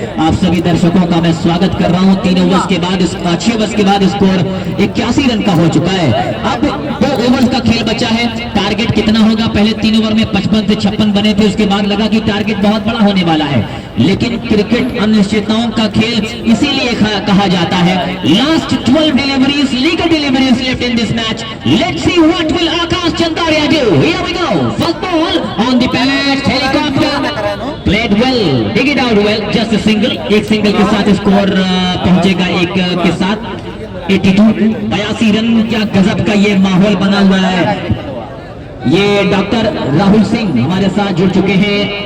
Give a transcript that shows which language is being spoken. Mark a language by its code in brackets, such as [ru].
[hi] आप सभी दर्शकों का मैं स्वागत कर रहा हूं। 3 ओवर्स के बाद 6 ओवर्स के बाद स्कोर 81 रन का हो चुका है। अब 2 ओवर्स का खेल बचा है। टारगेट कितना होगा, पहले 3 ओवर में 55 से 56 बने थे, उसके बाद लगा कि टारगेट बहुत बड़ा होने वाला है, लेकिन क्रिकेट अनिश्चितताओं का खेल इसीलिए कहा जाता है। [en] Last 12 deliveries, legal deliveries left in this match. Let's see what will Akash Chandaria do. Here we go. First ball on the patch, helicopter. Played well, dig it out well. Just a single. [hi] एक single के साथ score पहुंचेगा 1 के साथ 82, 82 run. क्या गजब का ये माहौल बना हुआ है। ये डॉक्टर राहुल सिंह हमारे साथ जुड़ चुके हैं।